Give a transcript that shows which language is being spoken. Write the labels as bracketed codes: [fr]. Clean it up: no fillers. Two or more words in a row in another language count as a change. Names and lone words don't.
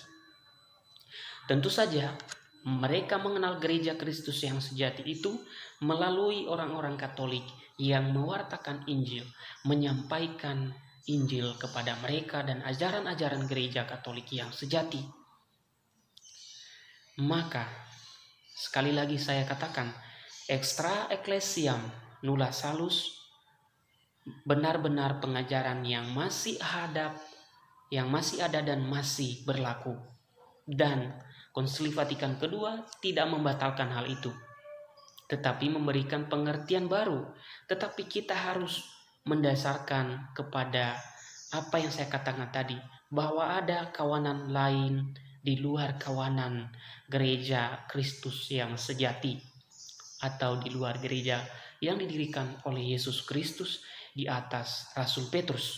[id] Tentu saja mereka mengenal gereja Kristus yang sejati itu melalui orang-orang Katolik yang mewartakan Injil, menyampaikan Injil kepada mereka dan ajaran-ajaran gereja Katolik yang sejati. Maka sekali lagi saya katakan, [la] extra ecclesiam nulla salus [id] benar-benar pengajaran yang masih ada dan masih berlaku. Dan Konsili Vatikan II tidak membatalkan hal itu, tetapi memberikan pengertian baru. Tetapi kita harus mendasarkan kepada apa yang saya katakan tadi, bahwa ada kawanan lain di luar kawanan gereja Kristus yang sejati, atau di luar gereja yang didirikan oleh Yesus Kristus di atas Rasul Petrus.